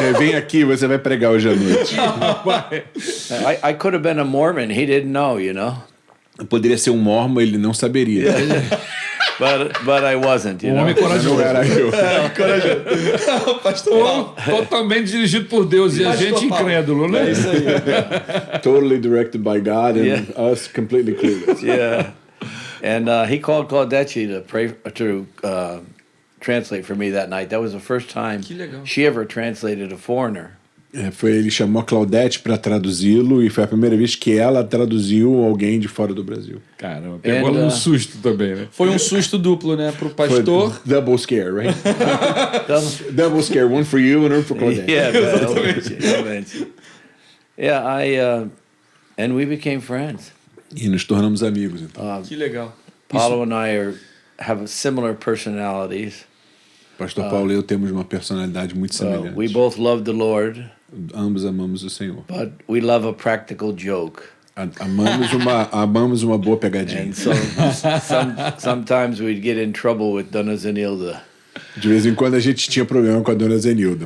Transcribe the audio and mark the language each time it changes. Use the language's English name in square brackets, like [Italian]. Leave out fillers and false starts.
[Portuguese] Vem aqui, você vai pregar hoje à noite. [English] I could have been a Mormon. He didn't know, you know. [Portuguese] Eu poderia ser um mormon, ele não saberia. [English] But I wasn't, you know. [Portuguese] Homem corajoso. Não era eu. Pastor Paulo. Totalmente dirigido por Deus e a Pastor gente Paulo. incrédulo, né? É isso aí. [English] Totally directed by God and Yeah. us completely clueless. Yeah. And he called Claudette to pray to translate for me that night. That was the first time [Portuguese] Que legal. [English] she ever translated a foreigner. [Portuguese] Ele chamou a Claudette para traduzi-lo e foi a primeira vez que ela traduziu alguém de fora do Brasil. Caramba, pegou ela [English] And, [Portuguese] no susto também, né? Foi um susto duplo, né? Pro Foi pastor. [English] double scare, right? Double scare, one for you and one for Claudette. Yeah, [Portuguese] realmente. [English] Yeah, and we became friends. [Portuguese] E nos tornamos amigos, então. Que legal. [English] Paulo and I have similar personalities. [Portuguese] Pastor Paulo e eu temos uma personalidade muito semelhante. [English] We both love the Lord, [Portuguese] Ambos amamos o Senhor. [English] but we love a practical joke. [Portuguese] Amamos uma boa pegadinha. [English] And so sometimes we'd get in trouble with Dona Zenilda. [Portuguese] De vez em quando a gente tinha problema com a dona Zenilda.